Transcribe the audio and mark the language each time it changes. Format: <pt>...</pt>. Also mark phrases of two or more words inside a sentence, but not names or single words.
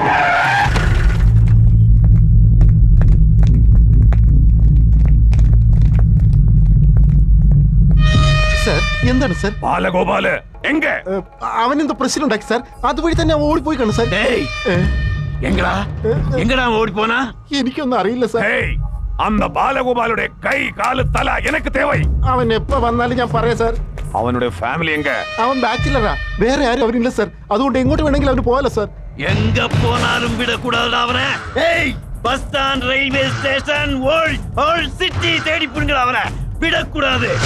<ml>സർ എന്താണ് സർ? ബാലഗോപാല് അവനെന്തോ പ്രശ്നം ഉണ്ടാക്കി സർ. അതുവഴി തന്നെ ഓടിപ്പോയി കാണും സർ.</ml> <ta>ഓടിപ്പോനാ?</ta> <ml>എനിക്കൊന്നും അറിയില്ല സർ.</ml> <ta>அந்த பாலகோபாலுடைய கை காலு தலை எனக்கு தேவை.</ta> <ml>അവൻ എപ്പോ വന്നാലും ഞാൻ പറയാം സർ.</ml> <ta>அவனுடைய ஃபேமிலி எங்க?</ta> <ml>അവൻ ബാച്ചിലറാ. വേറെ ആരും അവനില്ല സർ. അതുകൊണ്ട് എങ്ങോട്ട് വേണമെങ്കിലും അവന് പോകാലോ സർ.</ml> <ta>எங்க போனாலும் விடக்கூடாதே அவனை.</ta> <en>Bus stand, railway station, whole city</en> <ta>தேடி புடுங்கடா அவனை. വിടക്കൂടാതെ.</ta>